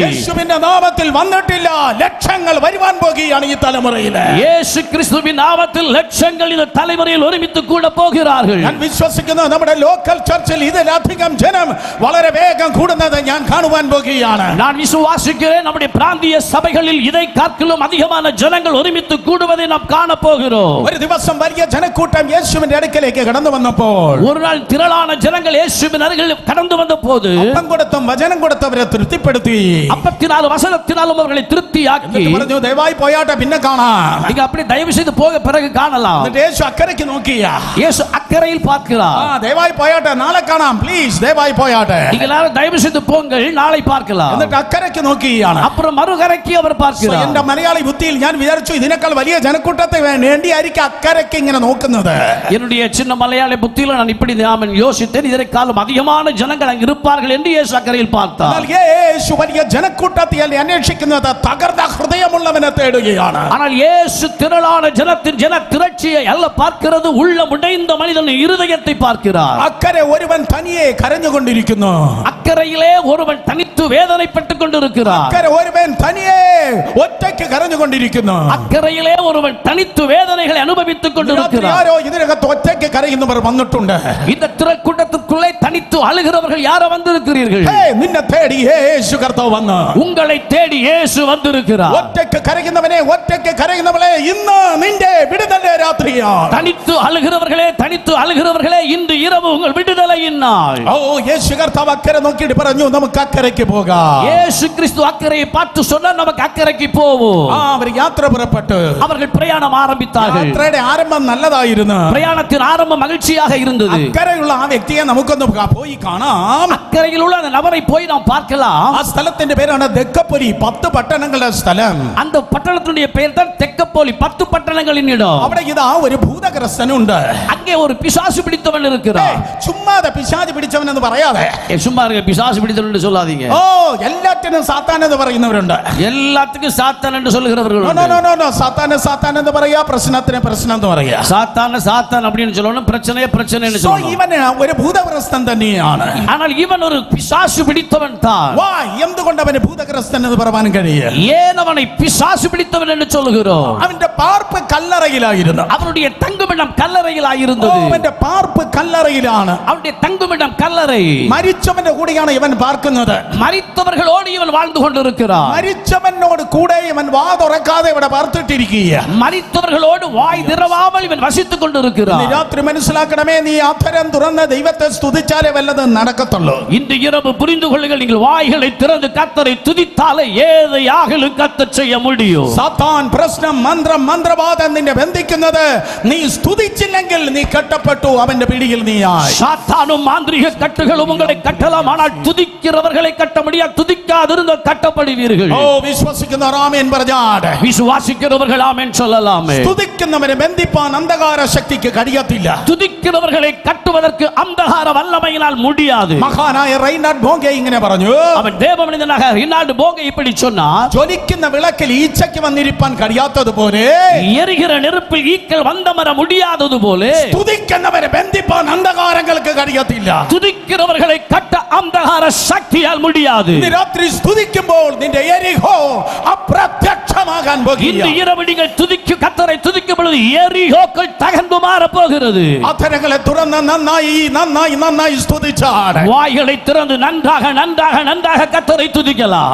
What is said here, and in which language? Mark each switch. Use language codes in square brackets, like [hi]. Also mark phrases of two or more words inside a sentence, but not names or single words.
[ml] യേശുവിന്റെ നാമത്തിൽ വന്നിട്ടില്ല ലക്ഷങ്ങൾ വരുവാൻ പോകുകയാണ് ഈ തലമുറയിൽ. [ta] இயேசு கிறிஸ்துவின் நாமத்தில் லட்சங்கள் இந்த தலைமுறையில் ஒருமித்து கூட போகிறார்கள். [ml] ഞാൻ വിശ്വസിക്കുന്നു നമ്മുടെ [en] local church [ml] ഇതിലധികം ജനം വളരെ വേഗം കൂടുന്നത് ഞാൻ കാണുവാൻ പോകുകയാണ്. [ta] நான் விசுவாசிக்கிறேன் நம்முடைய பிராந்திய சபைகளில் இதை காட்டிலும் அதிகமான ஜனங்கள் ஒருமித்து கூடுவதை நாம் காண போகிறோம். [ml] ഒരു ദിവസം വലിയ ജനക്കൂട്ടം യേശുവിന്റെ അടുക്കലേക്ക് കടന്നു വന്നപ്പോൾ [ta] ஒரு நாள் திரளான ஜனங்கள் இயேசுவின் அருகில் கடந்து வந்தபோது [ml] അപ്പം കൊടുത്തും വചനം കൊടുത്തവരെ തൃപ്തിപ്പെടുത്തി. [ta] அப்பத்தினாலும் வசனத்தினாலும் அவர்களை திருப்தியாக்கி [ml] പറഞ്ഞു ദയവായി പോയാട്ടെ പിന്നെ കാണാം. [ta] நீங்க அப்படி தயவு செய்து போக பிறகு காணலாம். [ml] എന്നിട്ട് യേശു അക്കരയ്ക്ക് നോക്കിയാ. [ta] இயேசு அக்கறையில் பார்க்கிறார். [ml] ദയവായി പോയാട്ടെ നാളെ കാണാം പ്ലീസ് ദയവായി പോയാട്ടെ. [ta] நீங்க எல்லாரும் தயவு செய்து போங்கள் நாளை பார்க்கலாம். [ml] എന്നിട്ട് അക്കരയ്ക്ക് നോക്കിയാണ്. [ta] அப்புறம் மறுகரைக்கு அவர் பார்க்கிறார். [ml] എന്റെ മലയാളി ബുദ്ധിയിൽ ഞാൻ വിചാരിച്ചു ഇതിനേക്കാൾ വലിയ ജനക്കൂട്ടത്തെ വേണ്ടിയായിരിക്കും അക്കരയ്ക്ക് ഇങ്ങനെ നോക്കുന്നത്. [ta] என்னுடைய சின்ன மலையாள புத்தியில நான் இப்படி நான் யோசித்தேன் இதற்காலும் அதிகமான ஜனங்கள் அங்க இருப்பார்கள் என்று இயேசு அக்கறையில் பார்த்தார். [ml] എന്നാൽ യേശു വലിയ ജനക്കൂട്ടത്തെ അന്വേഷിക്കുന്നത് തകർന്ന ഹൃദയമുള്ളവനെ തേടുകയാണ്. [ta] ஆனால் இயேசு திரளான ஜனத்தின் ஜன திரட்சியை அல்ல பார்க்கிறது உள்ளம் உடைந்த மனிதனின் இருதயத்தை பார்க்கிறார். [ml] അക്കരെ ഒരുവൻ തനിയെ കരഞ്ഞുകൊണ്ടിരിക്കുന്നു. [ta] அக்கறையிலே ஒருவன் தனித்து வேதனைப்பட்டுக் கொண்டிருக்கிறார். [ml] അക്കരെ ഒരുവൻ തനിയെ ഒറ്റയ്ക്ക് കരഞ്ഞുകൊണ്ടിരിക്കുന്നു. [ta] அக்கறையிலே ஒருவன் தனித்து வேதனைகளை அனுபவித்துக் கொண்டிருக்கிறார். [ml] ആരോ ഇതിനകത്ത് ഒറ്റയ്ക്ക് കരയുന്നവർ വന്നിട്ടുണ്ട്. [ta] இந்த திரக்கூட்டத்துக்குள்ளே தனித்து அழுகிறவர்கள் யாரோ வந்திருக்கிறீர்கள். [ml] നിന്നെ തേടി യേശു കർത്താവ് വന്നു. [ta] உங்களை தேடி இயேசு வந்திருக்கிறார். [ml] ഒറ്റയ്ക്ക് കരയുന്നവളെ ഇന്ന് നിന്റെ വിടുതലിന്റെ രാത്രിയാണ്. [ta] தனித்து அழுகிறவர்களே இன்று இரவு உங்கள் விடுதலையின் நாள். [ml] ഓ യേശു കർത്താവ് അക്കരെ നോക്കിയിട്ട് പറഞ്ഞു നമുക്ക് അക്കരയ്ക്ക് പോകാം. [ta] இயேசு கிறிஸ்து அக்கறையை பார்த்து சொன்னார் நமக்கு அக்கறைக்கு போவோம். [ml] അവർ യാത്ര പുറപ്പെട്ടു. [ta] அவர்கள் பிரயாணம் ஆரம்பித்தார்கள். [ml] യാത്രയുടെ ആരംഭം നല്ലതായിരുന്നു. [ta] பிரயாணத்தின் ஆரம்பம் மகிழ்ச்சியாக இருந்தது. [ml] അക്കരെയുള്ള ആ വ്യക്തിയെ നമുക്കൊന്ന് പോയി കാണാം. [ta] அக்கறையில் உள்ள அந்த நபரை போய் நாம் பார்க்கலாம். [ml] ആ സ്ഥലത്തിന്റെ പേരാണ് ദെക്കപ്പൊലി. 10 പട്ടണങ്ങളുടെ സ്ഥലം. [ta] அந்த பட்டணத்தினுடைய பெயர் தான் தெக்கப்போலி. 10 பட்டணங்களின் இடம். [ml] അവിടെ ഇതാ ഒരു ഭൂതഗ്രസ്തനുണ്ട്. [ta] அங்கே ஒரு பிசாசு பிடித்தவன் இருக்கிறார். [ml] ചുമ്മാതെ പിശാച് പിടിച്ചവൻ എന്ന് പറയാതെ [ta] சும்மா இருக்க பிசாசு பிடித்தவன் என்று சொல்லாதீங்க. [ml] ഓ എല്ലാറ്റിനും സാത്താൻ എന്ന് പറയുന്നവരുണ്ട്. [ta] எல்லாத்துக்கும் சாத்தான் என்று சொல்லுகிறவர்கள் [en] no no no [ml] സാത്താൻ എന്ന് പറയാ, പ്രശ്നത്തിന് പ്രശ്നം എന്ന് പറയാ. [ta] சாத்தான் அப்படின்னு சொல்லணும், பிரச்சனைன்னு சொல்லணும். [ml] ഇവൻ ഒരു ഭൂതഗ്രസ്തൻ തന്നെയാണ്. [ta] ஆனால் இவன் ஒரு பிசாசு பிடித்தவன் தான். [ml] എന്തുകൊണ്ട് അവന് ഭൂതഗ്രസ്തൻ എന്ന് പറയാൻ കഴിയും? [ta] ஏன் அவனை பிசாசு பிடித்தவன் என்று சொல்லுகிறோம்? [ml] അവന്റെ പാർപ്പ് കല്ലറയിലായിരുന്നു. [ta] அவனுடைய தங்குமிடம் கல்லறையிலாயிருந்தது. [ml] അവന്റെ പാർപ്പ് കല്ലറയിലാണ്. [ta] அவனுடைய தங்குமிடம் கல்லறை. [ml] മരിച്ചവന്റെ കൂടെയാണ് ഇവൻ പാർക്കുന്നത്. [ta] மரித்தவர்களோடு இவன் வாழ்ந்து கொண்டிருக்கிறான். [ml] മരിച്ചവനോട് കൂടെ ഇവൻ വാ തുറക്കാതെ ഇവിടെ പാർത്തിട്ടിരിക്കുക. [ta] மரித்தவர்களோடு வாய் திறவாமல் இவன் வசித்துக் கொண்டிருக்கிறான். [ml] രാത്രി മനസ്സിലാക്കണമേ, നീ അധരം തുറന്ന് ദൈവത്തെ സ്തുതിച്ചാലേ വല്ലതും നടക്കത്തുള്ളൂ. [ta] இன்று இரவு புரிந்து கொள்ளுங்கள், நீங்கள் வாய்களை திறந்து கர்த்தரை துதித்தாலே ஏதையாகிலும் கர்த்தர் செய்ய முடியும். [ml] സാത്താൻ പ്രശ്നം മന്ത്രവാദം നിന്നെ ബന്ധിക്കുന്നത് നീ സ്തുതിച്ചില്ലെങ്കിൽ നീ കെട്ടപ്പെട്ടു, അവന്റെ പിടിയിൽ നീയായി. [ta] சாத்தானும் மாந்திரீக கட்டுகளும் உங்களை கட்டலாம், ஆனால் துதிக்கிறவர்களை கட்ட முடியாது. துதிக்காதிருந்த கட்டப்படுவீர்கள். [ml] ഓ വിശ്വസിക്കുന്നവർ ആമേൻ പറഞ്ഞാട്. [ta] விசுவாசிக்கிறவர்கள் ஆமென் சொல்லலாமே. [ml] സ്തുതിക്കുന്നവരെ ബന്ധിപ്പാൻ അന്ധകാര ശക്തിക്ക് കഴിയത്തില്ല. [ta] துதிக்கிறவர்களை கட்டுவதற்கு அந்தகார வல்லமையினால் முடியாது. [ml] മഹാനായ റൈനാർഡ് ബോംഗെ ഇങ്ങനെ പറഞ്ഞു. [ta] அவன் தேவமனிதனாக ரினால்டு போங்கே இப்படி சொன்னார். [ml] ജ്വലിക്കുന്ന വിളക്കിൽ ഈച്ചയ്ക്ക് വന്നിരിപ്പാൻ കഴിയാത്തതുപോലെ [ta] எரிகிற நெருப்பில் ஈக்கள் வந்தமர முடியாதது போல [ml] സ്തുതിക്കുന്നവരെ ബന്ധിപ്പാൻ അന്ധകാരങ്ങൾക്ക് കഴിയത്തില്ല. [ta] துதிக்கிறவர்களை கட்ட அந்தகார சக்தியால் முடியாது. [ml] ഇന്ന് രാത്രി സ്തുതിക്കുമ്പോൾ നിന്റെ എരിഹോ അപ്രത്യക്ഷമാകാൻ പോകുന്നു. [ta] இன்று இரவு நீங்கள் கர்த்தரை துதிக்கும் பொழுது எரிகோக்கள் தகர்ந்து மாற போகிறது. [ml] അധരങ്ങളെ തുറന്ന് നന്നായി സ്തുതിച്ചാണ്. [ta] வாய்களை திறந்து நன்றாக நன்றாக நன்றாக கர்த்தரை துதிக்கலாம்.